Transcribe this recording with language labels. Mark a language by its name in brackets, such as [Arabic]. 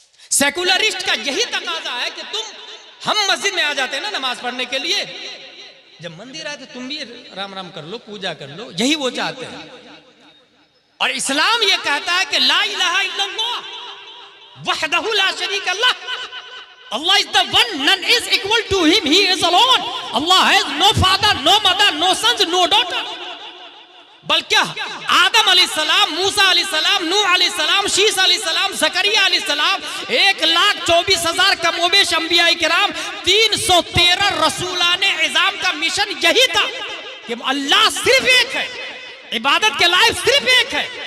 [Hindi] Secularist का यही तकाजा है कि हम मस्जिद में आ जाते हैं ना नमाज पढ़ने के लिए, जब मंदिर आए तो तुम भी राम राम कर लो, पूजा कर लो, यही वो चाहते हैं। और इस्लाम ये कहता है कि [Arabic] ला इलाहा इल्लल्लाह वहदहु ला शरीक लह, [English] Allah is the one, none is equal to him, he is alone. Allah has no father, no mother, no sons, no daughter. [Hindi] बल्कि आदम अलैहिस्सलाम, मूसा अलैहिस्सलाम, नूह अलैहिस्सलाम, शीस अलैहिस्सलाम, ज़करिया अलैहिस्सलाम, 1,24,000 कमोबेश अंबिया किराम, 313 रसूलाने इज़ाम का मिशन यही था कि अल्लाह सिर्फ एक है, इबादत के लायक सिर्फ एक है।